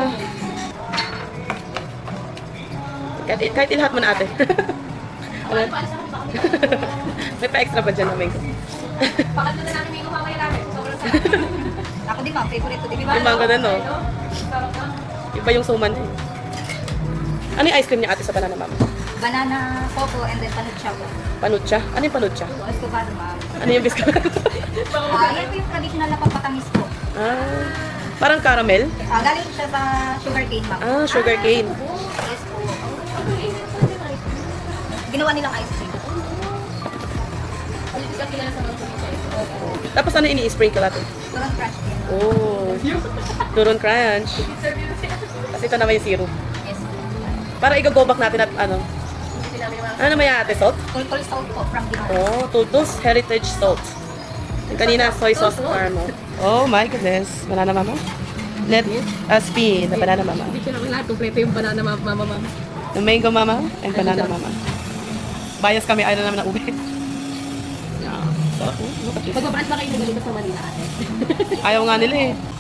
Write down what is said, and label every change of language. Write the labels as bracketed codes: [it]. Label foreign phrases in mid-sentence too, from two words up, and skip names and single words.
[tl] Kahit ilahat mo na ate. May pa-extra ba dyan na mango? Pakatlo na namin yung mamaya namin. Sobrang sarap. Ako din ma'am, favorite ko din. Yung mango na, no? Iba yung suman. Ano yung ice cream niya ate sa Banana Mama? [en] Banana, coco, and then panucha po. [tl] Panucha? Ano yung panucha? Escovado ma'am. Ano yung biscuit? Yan po yung traditional na pagpatamis po. Ah, parang caramel? Galing siya sa [en] sugar cane [tl] ma'am. [en] Ah, sugar cane. Yes po. [tl] Ginawa nilang ice cream. Tapos ano ini-sprinkle natin? Turon crush din. Oh, Turon Crunch. Kasi ito naman yung syrup. [en] Yes po. [tl] Para i-go back natin at ano? Ano naman yung ate? Salt? [en] Turtle salt po from Binondo. [tl] Oh, Tultos Heritage Salt. Yung kanina, [en] soy sauce caramel. Oh my goodness. Banana Mama? Let us be the Banana Mama. [tl] Hindi ko naman lahat. Kompleto yung banana mama. [en] The Mango Mama and Banana Mama. [tl] Bias kami, ayaw naman ng ube. [en] Yeah. So, look at this. [tl] Magbabrand ba kayo na ganito sa Manila ate? Ayaw nga nila eh.